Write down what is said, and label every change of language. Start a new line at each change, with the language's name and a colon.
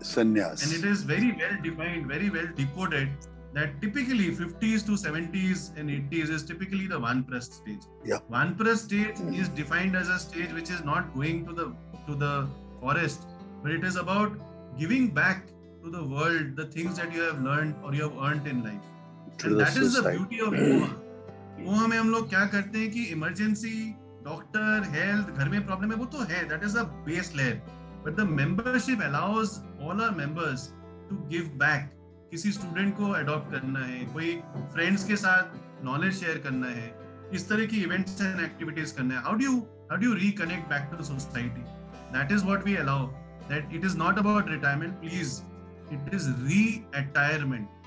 English: And it is very well defined, very well decoded that typically 50s to 70s and 80s is typically the Vanprasth stage. Vanprasth stage is defined as a stage which is not going to the forest, but it is about giving back to the world the things that you have learned or you have earned in life. And that is the beauty of Moha.
Hindi: Moha में हम लोग क्या करते हैं कि emergency, doctor, health, घर में problem है वो तो है,
English: that is a base layer. But the membership allows all our members to give back.
Hindi: किसी स्टूडेंट को अडॉप्ट करना है, कोई फ्रेंड्स के साथ नॉलेज शेयर करना है, इस तरह की इवेंट्स एंड एक्टिविटीज करना है.
English: How do you reconnect back to the society? That is what we allow. That it is not about retirement, please. It is reattirement.